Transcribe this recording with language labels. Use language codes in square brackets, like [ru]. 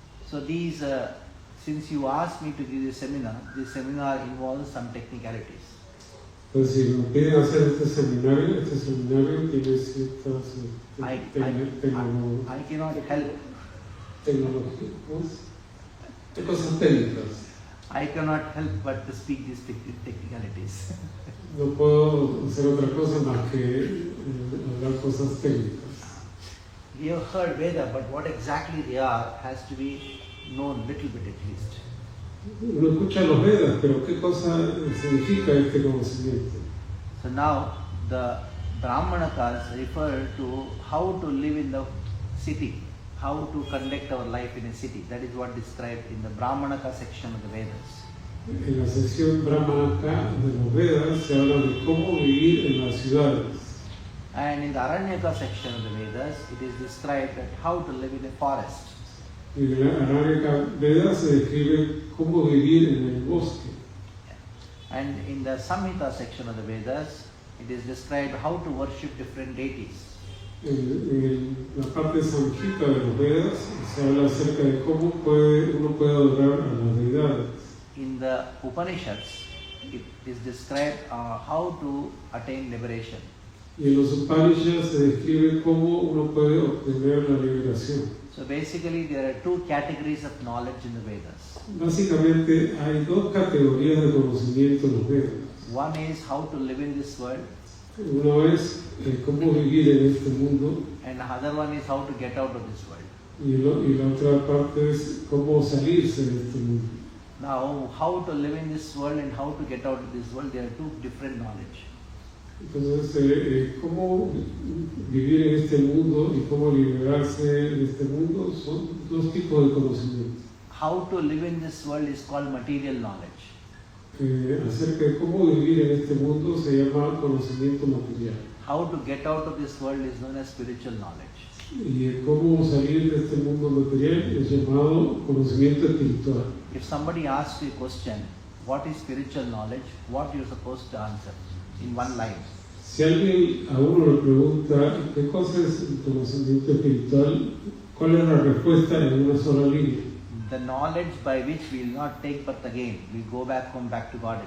[en] So these, since you asked me to give this seminar involves some technicalities. [es] Entonces, si me piden hacer este seminario tiene ciertas [en] I cannot help. [es] tecnologías, cosas técnicas. [en] I cannot help but to speak these technicalities. [es] No puedo hacer otra cosa más que hablar cosas técnicas. [en] We have heard Veda, but what exactly they are has to be known little bit at least. [es] Uno escucha los Vedas, pero ¿qué cosa significa este conocimiento? [en] So now the Brahmanakas refer to how to live in the city, how to conduct our life in a city. That is what described in the Brahmanaka section of the Vedas. [es] En la sección Brahmanaka de los Vedas se habla de cómo vivir en las ciudades. [en] And in the Aranyaka section of the Vedas, it is described that how to live in a forest. [es] En la Aranyaka Veda se describe cómo vivir en el bosque. [en] And in the Samhita section of the Vedas, it is described how to worship different deities. [es] En la parte samhita de los Vedas se habla acerca de cómo uno puede adorar a las deidades. [en] In the Upanishads, it is described how to attain liberation. [es] Y en los Upanishads se describe cómo uno puede obtener la liberación. [en] So basically, there are 2 categories of knowledge in the Vedas. [es] Básicamente hay 2 categorías de conocimiento en los Vedas. [en] One is how to live in this world, [es] Uno es cómo vivir en este mundo [en] and the other one is how to get out of this world. [es] y la otra parte es cómo salirse de este mundo. [en] Now, how to live in this world and how to get out of this world, there are 2 different knowledge. [es] Entonces, cómo vivir en este mundo y cómo liberarse de este mundo son 2 tipos de conocimiento. [en] How to live in this world is called material knowledge. [es] Acerca de cómo vivir en este mundo se llama conocimiento material. [en] How to get out of this world is known as spiritual knowledge. [es] Y cómo salir de este mundo material es llamado conocimiento espiritual. [en] If somebody asks you a question, what is spiritual knowledge, what you're supposed to answer in one line? [es] Si alguien a uno le pregunta qué cosa es el conocimiento espiritual, ¿cuál es la respuesta en una sola línea? [en] The knowledge by which we will not take birth again, we go back home, back to God.